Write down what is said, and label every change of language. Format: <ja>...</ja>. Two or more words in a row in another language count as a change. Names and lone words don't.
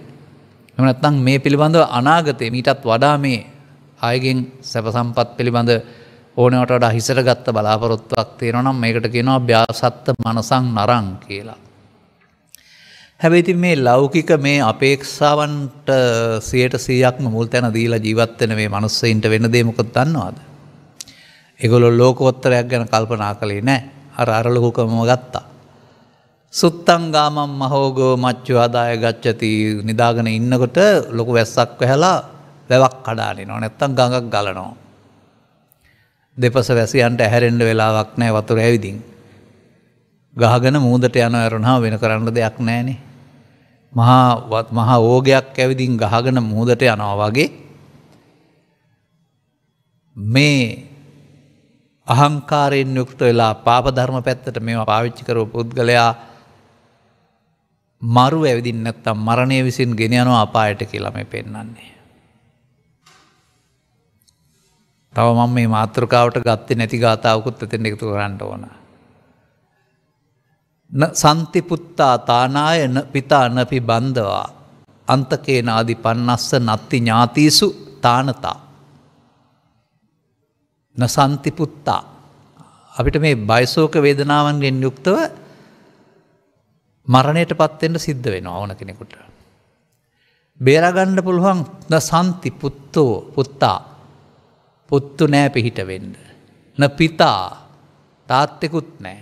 <si>එහෙම නැත්නම් මේ පිළිබඳව අනාගතේ මීටත් වඩා මේ ආයගෙන් සැප සම්පත් පිළිබඳ ඕනෑවට වඩා හිසට ගත්ත බලාපොරොත්තුවක් තියෙනවා නම් මේකට කියනවා</si> <pi>ව්‍යාසත්ත මනසං නරං</pi> <si>කියලා. හැබැයි ඉතින් මේ ලෞකික මේ අපේක්ෂාවන්ට 100%ක්ම මුල් තැන දීලා ජීවත් වෙන මේ මිනිස්සුන්ට වෙන දේ මොකද දන්නවද? ඒගොල්ලෝ ලෝකෝත්තරයක් ගැන කල්පනා කළේ නැහැ. අර ලෝකකම ගත්තා.</si> <pi>සුත්තං ගාමං මහෝගෝ මච්චු ආදාය ගච්ඡති.</pi> <si>නිදාගෙන ඉන්නකොට ලොකු වැස්සක් වැහලා වැවක් කඩාලිනවා නැත්තම් ගඟක් ගලනවා. දෙපස වැසියන්ට ඇහැරෙන්න වෙලාවක් නැහැ වතුර ඇවිදින්. ගහගෙන මූදට යන ඇරුණා වෙන කරන්න දෙයක් නැහනේ. මහා ඕගයක් ඇවිදින් ගහගෙන මූදට යනවා වගේ මේ අහංකාරයෙන් යුක්ත වෙලා පාප ධර්ම පැත්තට මේවා පාවිච්චි කරව පුද්ගලයා මරු ඇවිදින් නැත්තම් මරණය විසින් ගෙන යනවා අපායට කියලා මේ පෙන්වන්නේ. තව මම මේ මාතෘකාවට ගත්තේ නැති ගාථාවකුත් එතෙන් එකතු කරන්න ඕන.</si> <pi>න සන්තිපුත්තා තානාය න පිතා නපි බන්ධවා අන්තකේන ආදි පන්නස්ස නත්ති ඥාතිසු තානතා. න සන්තිපුත්තා</pi> <si>අපිට මේ බයසෝක වේදනාවන්ගෙන් යුක්තව මරණයට පත්වෙන්න සිද්ධ වෙනවා ඕන කෙනෙකුට. බේරගන්න පුළුවන්</si> <pi>න සන්ති පුත්තෝ පුත්තා</pi> <si>පුත්තු නෑ පිහිට වෙන්න.</si> <pi>න පිතා</pi> <si>තාත්තෙකුත් නෑ.</si>